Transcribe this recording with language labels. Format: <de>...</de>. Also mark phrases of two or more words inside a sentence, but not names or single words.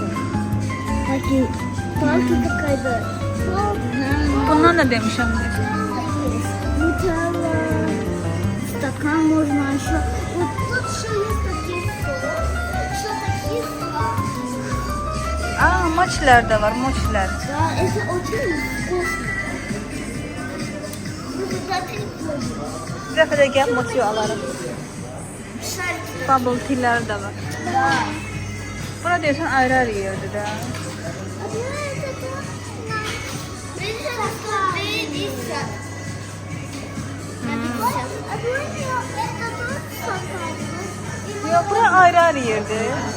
<ru>Такие, палка какая-то.</ru> <az>Bundan da demişəm.</az> <ru>Нутелла, стакан можно еще. Вот тут еще есть такие еще такие.</ru> <az>Moçilər də var, moçilər.</az> <ru>Да, это очень вкусно. Обязательно</ru> <az>Bir dəfə də gəl moçu alarım.</az> <ru>шарики.</ru> <en>Bubble tea'lər</en> <az>də var.</az> <ru>Да.</ru> <az>Bura deyirsən ayrı-ayrı yerdir də. Yox, bura ayrı-ayrı yerdir.</az>